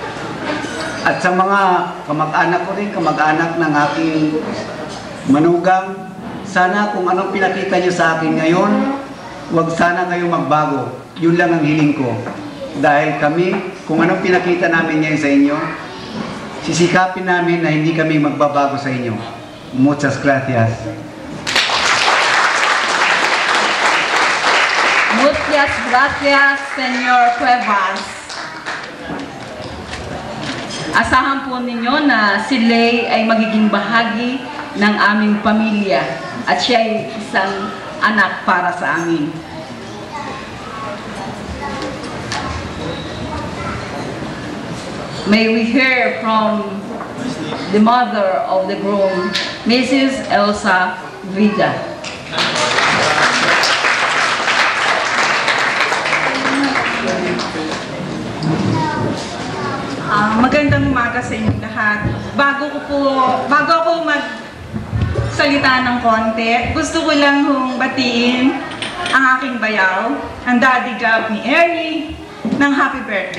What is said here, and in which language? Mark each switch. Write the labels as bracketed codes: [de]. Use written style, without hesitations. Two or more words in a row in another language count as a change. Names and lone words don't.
[tl] At sa mga kamag-anak ko rin, kamag-anak ng aking manugang, sana kung anong pinakita niyo sa akin ngayon, huwag sana kayo magbago. Yun lang ang hiling ko. Dahil kami, kung anong pinakita namin ngayon sa inyo, sisikapin namin na hindi kami magbabago sa inyo. [es] Muchas gracias. Muchas gracias, Senyor Cuevas. [tl] Asahan po ninyo na si Lay ay magiging bahagi ng aming pamilya at siya ay isang anak para sa amin. [en] May we hear from the mother of the groom, Mrs. Elsa Vida. [tl] Magandang umaga sa inyo lahat. Bago ako magsalita ng konti, gusto ko lang batiin ang aking bayaw, ang Daddy Gab ni Ernie, ng [en] happy birthday.